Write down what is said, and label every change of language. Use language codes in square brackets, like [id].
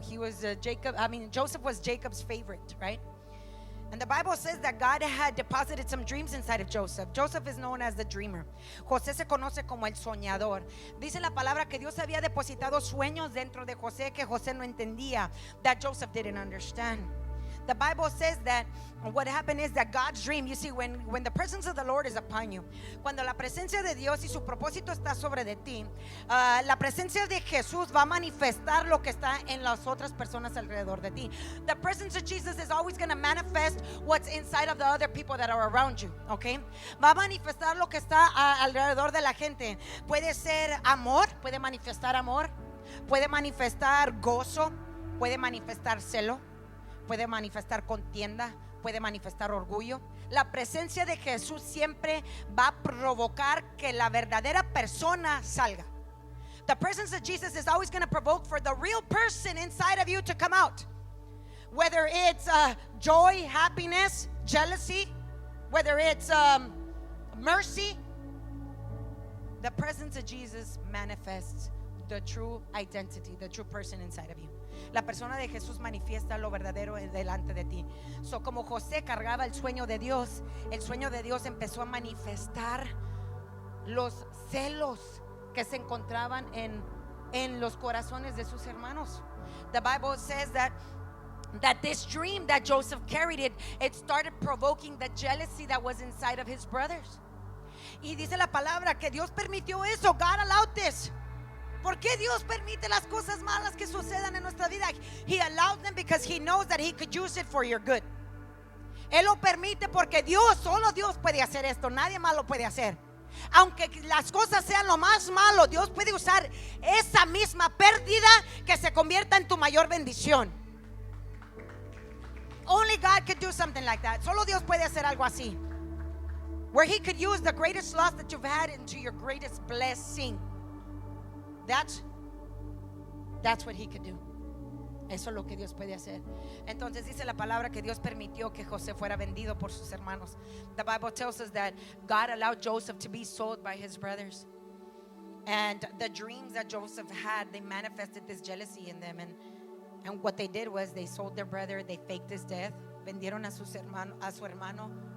[en] He was Joseph was Jacob's favorite, right? And the Bible says that God had deposited some dreams inside of Joseph. Joseph is known as the dreamer. [es] José se conoce como el soñador. Dice la palabra que Dios había depositado sueños dentro de José que José no entendía, that Joseph didn't understand. [en] The Bible says that what happened is that God's dream, you see, when the presence of the Lord is upon you, cuando la presencia de Dios y su propósito está sobre de ti, la presencia de Jesús va a manifestar lo que está en las otras personas alrededor de ti. The presence of Jesus is always going to manifest what's inside of the other people that are around you, okay? [es] Va a manifestar lo que está alrededor de la gente. Puede ser amor, puede manifestar amor, puede manifestar gozo, puede manifestar celo, puede manifestar contienda, puede manifestar orgullo. La presencia de Jesús siempre va a provocar que la verdadera persona salga. [en] The presence of Jesus is always going to provoke for the real person inside of you to come out. Whether it's joy, happiness, jealousy, whether it's mercy, the presence of Jesus manifests the true identity, the true person inside of you. [es] La persona de Jesús manifiesta lo verdadero delante de ti. So, como José cargaba el sueño de Dios empezó a manifestar los celos que se encontraban en los corazones de sus hermanos. [en] The Bible says that this dream that Joseph carried, it started provoking the jealousy that was inside of his brothers. [es] Y dice la palabra que Dios permitió eso. God allowed this. ¿Por qué Dios permite las cosas malas que sucedan en nuestra vida? [en] He allowed them because He knows that He could use it for your good. [es] Él lo permite porque solo Dios puede hacer esto. Nadie más lo puede hacer. Aunque las cosas sean lo más malo, Dios puede usar esa misma pérdida que se convierta en tu mayor bendición. [en] Only God could do something like that. [es] Solo Dios puede hacer algo así. [en] Where He could use the greatest loss that you've had into your greatest blessing. That's what He could do. [es] Eso es lo que Dios puede hacer. Entonces dice la palabra que Dios permitió que José fuera vendido por sus hermanos. [en] The Bible tells us that God allowed Joseph to be sold by his brothers. And the dreams that Joseph had, they manifested this jealousy in them. And what they did was they sold their brother, they faked his death, vendieron a su hermano.